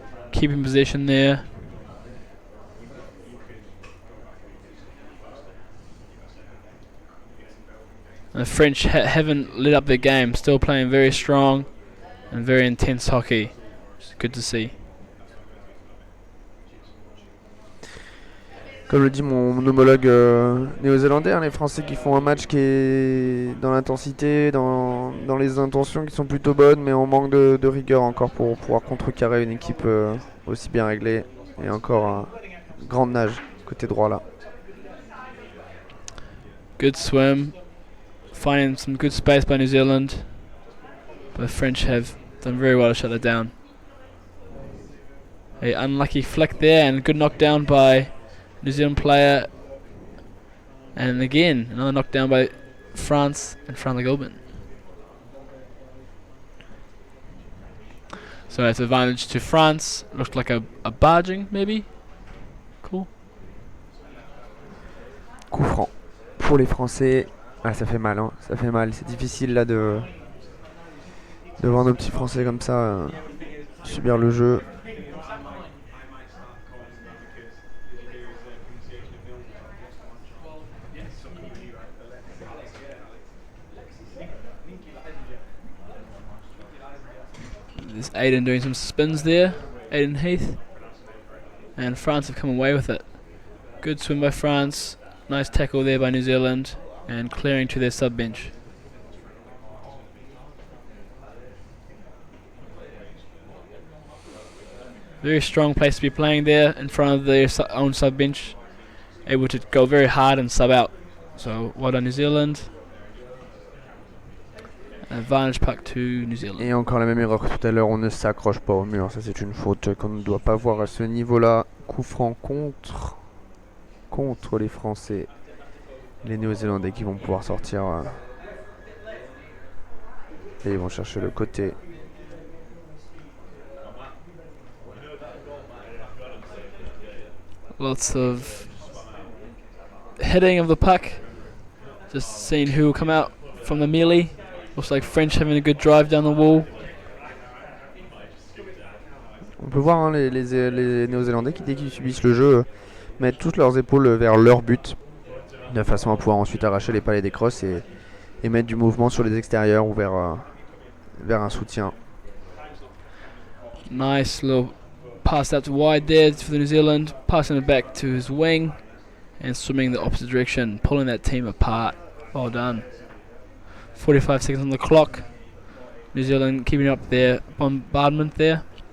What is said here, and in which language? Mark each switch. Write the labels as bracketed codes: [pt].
[en] Keeping possession there. And the French haven't lit up their game. Still playing very strong and very intense hockey. Which is good to see. [fr] Comme le dit mon homologue néo-zélandais, les Français qui font un match qui est dans l'intensité, dans les intentions qui sont plutôt bonnes, mais on manque de rigueur encore pour pouvoir contrecarrer une équipe aussi bien réglée. Et encore un grand nage côté droit là. [en] Good swim. Finding some good space by New Zealand. But the French have done very well to shut it down. A unlucky flick there and good knockdown by New Zealand player, and again another knockdown by France and Fran Gilbin. So it's advantage to France. Looked like a barging maybe. Cool. [fr] Coup franc pour les Français. Ah, ça fait mal, hein. Ça fait mal. C'est difficile là de voir nos petits Français comme ça subir le jeu. [en] There's Aiden doing some spins there, Aiden Heath, and France have come away with it. Good swim by France, nice tackle there by New Zealand, and clearing to their sub bench. Very strong place to be playing there in front of their own sub bench, able to go very hard and sub out. So well done New Zealand. Advantage puck to New Zealand. [fr] Et encore la même erreur que tout à l'heure, on ne s'accroche pas au mur. Ça c'est une faute qu'on ne doit pas voir à ce niveau-là. Coup franc contre les Français. Les Néo-Zélandais qui vont pouvoir sortir Et ils vont chercher le côté. [en] Lots of heading of the puck. Just seeing who will come out from the melee. Looks like French having a good drive down the wall. [fr] On peut voir hein, les Néo-Zélandais qui, dès qu'ils subissent le jeu, mettent toutes leurs épaules vers leur but, de façon à pouvoir ensuite arracher les palets des crosses et mettre du mouvement sur les extérieurs ou vers un soutien. [en] Nice little pass out to wide there for the New Zealand, passing it back to his wing and swimming the opposite direction, pulling that team apart. Well done. 45 seconds on the clock. New Zealand keeping up their bombardment there.